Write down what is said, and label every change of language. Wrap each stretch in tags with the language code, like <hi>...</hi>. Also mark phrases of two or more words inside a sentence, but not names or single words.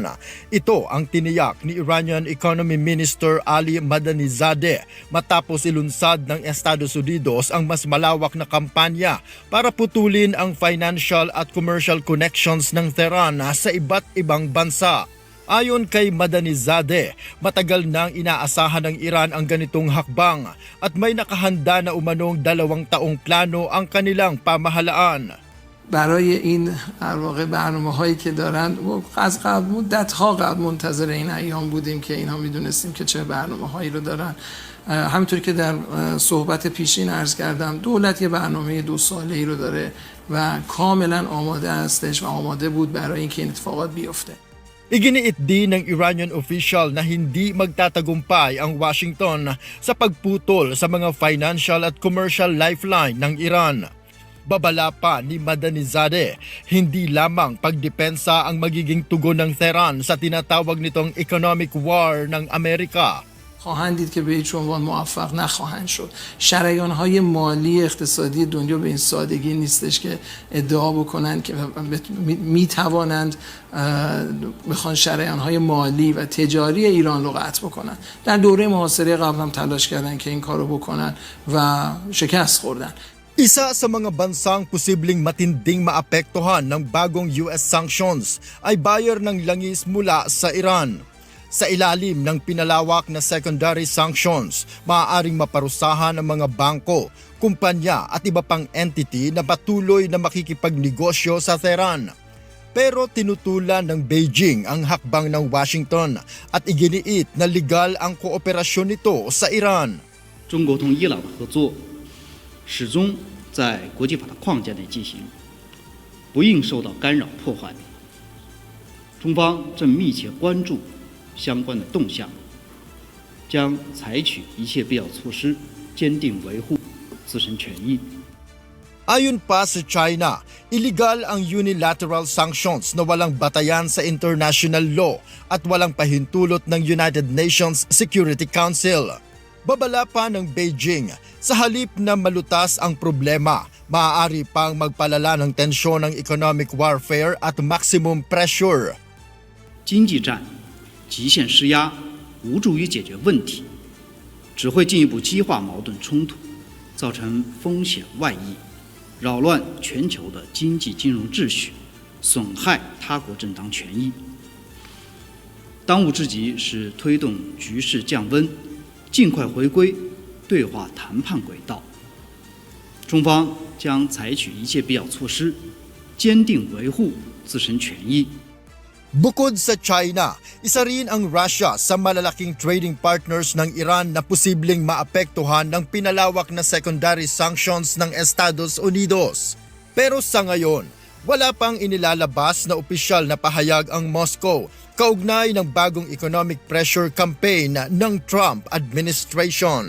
<tl>Ito ang tiniyak ni</tl> <en>Iranian Economy Minister</en> <tl>Ali Madanizadeh matapos ilunsad ng Estados Unidos ang mas malawak na kampanya para putulin ang financial at</tl> <en>commercial connections</en> <tl>ng Tehran sa iba't ibang bansa. Ayon kay Madanizadeh, matagal nang inaasahan ng Iran ang ganitong hakbang at may nakahanda na umanong 2 taong plano ang kanilang pamahalaan.</tl> <fa>برای این در واقع برنامه‌هایی که دارن از قبل مدت‌ها قبل منتظر این ایام بودیم که اینها میدونستیم که چه برنامه‌هایی رو دارن. همونطور که در صحبت پیشین عرض کردم دولت یه برنامه 2 ساله‌ای رو داره و کاملا آماده هستش و آماده بود برای اینکه این اتفاقات بیفته.</fa> <tl>Iginiit din ng</tl> <en>Iranian official</en> <tl>na hindi magtatagumpay ang Washington sa pagputol sa mga financial at</tl> <en>commercial lifeline</en> <tl>ng Iran. Babala pa ni Madanizadeh, hindi lamang pagdepensa ang magiging tugon ng Tehran sa tinatawag nitong</tl> <en>economic war</en> <tl>ng Amerika.</tl> <fa>خواهند دید که به هیچ عنوان موفق نخواهند شد. شریان‌های مالی اقتصادی دنیا به این سادگی نیستش که ادعا بکنند که میتوانند بخوان شریان‌های مالی و تجاری ایران رو قطع بکنند. در دوره محاصره قبل هم تلاش کردند که این کارو بکنن و شکست خوردن.</fa> <tl>Isa sa mga bansang posibleng matinding maapektuhan ng bagong</tl> <en>US sanctions</en> <tl>ay buyer ng langis mula sa Iran. Sa ilalim ng pinalawak na</tl> <en>secondary sanctions,</en> <tl>maaaring maparusahan ang mga bangko, kumpanya at iba pang entity na patuloy na makikipagnegosyo sa Tehran. Pero tinutulan ng Beijing ang hakbang ng Washington at iginiit na legal ang kooperasyon nito sa Iran.</tl> <zh>中国同伊朗的合作始终在国际法的框架内进行，不应受到干扰破坏。中方正密切关注相关的动向，将采取一切必要措施，坚定维护自身权益。</zh> <tl>Ayon pa sa China, illegal ang</tl> <en>unilateral sanctions</en> <tl>na walang batayan sa</tl> <en>international law</en> <tl>at walang pahintulot ng United Nations Security Council. Babala pa ng Beijing, sa halip na malutas ang problema, maaari pang magpalala ng tensyon ng</tl> <en>economic warfare</en> <tl>at</tl> <en>maximum pressure.</en> <zh>经济战极限施压无助于解决问题，只会进一步激化矛盾冲突，造成风险外溢，扰乱全球的经济金融秩序，损害他国正当权益。当务之急是推动局势降温，尽快回归对话谈判轨道。中方将采取一切必要措施，坚定维护自身权益。</zh> <tl>Bukod sa China, isa rin ang Russia sa malalaking</tl> <en>trading partners</en> <tl>ng Iran na posibleng maapektuhan ng pinalawak na</tl> <en>secondary sanctions</en> <tl>ng Estados Unidos. Pero sa ngayon, wala pang inilalabas na opisyal na pahayag ang Moscow kaugnay ng bagong</tl> <en>economic pressure campaign</en> <tl>ng Trump administration.</tl>